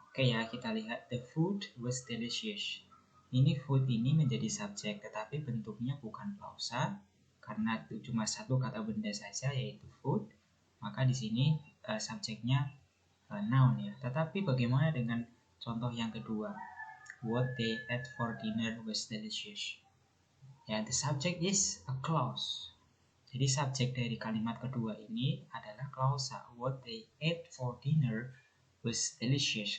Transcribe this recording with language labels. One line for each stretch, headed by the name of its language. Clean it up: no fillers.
Indonesian: Oke ya, kita lihat
English: the food was delicious.
Indonesian: Ini food ini menjadi subjek, tetapi bentuknya bukan klausa karena itu cuma satu kata benda saja yaitu food. Maka di sini subjeknya noun ya. Tetapi bagaimana dengan contoh yang kedua?
English: What they ate for dinner was delicious.
Indonesian: Ya,
English: the subject is a clause.
Indonesian: Jadi subjek dari kalimat kedua ini adalah klausa.
English: What they ate for dinner was delicious.